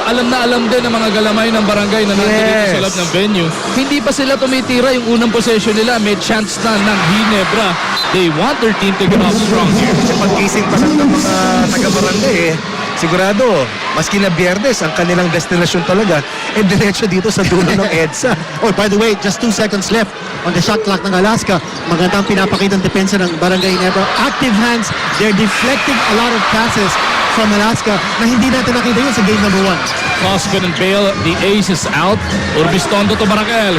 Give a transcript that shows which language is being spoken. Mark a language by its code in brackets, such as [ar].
[tl] Alam na alam din ng mga galamay ng barangay na nandito dito sa loob ng venue. Hindi pa sila tumitira yung unang possession nila. May chance na ng Ginebra. [en] They want their team to get off strong here. [tl] Kasi pag-gising pa lang ng mga taga-barangay sigurado, maski na Biyernes, ang kanilang destinasyon talaga, diretso dito sa dulo ng EDSA. [en] Oh, by the way, just 2 seconds left on the shot clock ng Alaska. [tl] Magandang pinapakita ng depensa ng Barangay Ginebra. [en] Active hands, they're deflecting a lot of passes from Alaska [tl] na hindi natin nakita yun sa [en] game number 1. Toss couldn't bail. The ace is out. Urbistondo to Barangay.